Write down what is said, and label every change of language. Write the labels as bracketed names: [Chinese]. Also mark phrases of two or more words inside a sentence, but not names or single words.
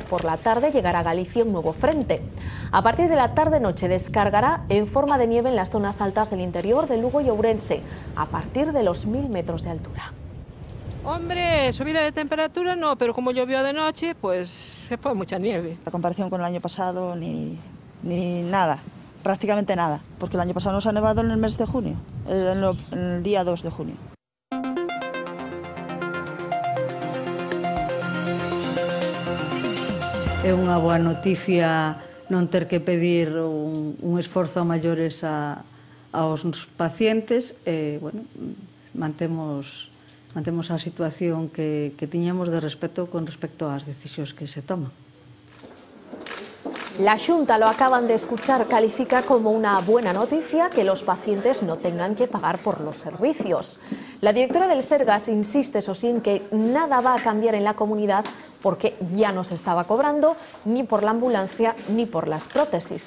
[Spanish] Por la tarde llegará a Galicia un nuevo frente. A partir de la tarde-noche descargará en forma de nieve en las zonas altas del interior de Lugo y Ourense, a partir de los 1000 metros de altura. Hombre, subida de temperatura no, pero como llovió de noche, pues se fue mucha nieve. La comparación con el año pasado ni nada, prácticamente nada, porque el año pasado nos ha nevado en el mes de junio, en el día 2 de junio. [Galician] É unha boa noticia non ter que pedir un esforzo a maiores aos pacientes. Bueno, mantemos a situación que tiñamos de respeto con respecto ás decisións que se toman. [Spanish] La Xunta, lo acaban de escuchar, califica como una buena noticia que los pacientes no tengan que pagar por los servicios. La directora del Sergas insiste, eso sí, en que nada va a cambiar en la comunidad porque ya no se estaba cobrando ni por la ambulancia ni por las prótesis.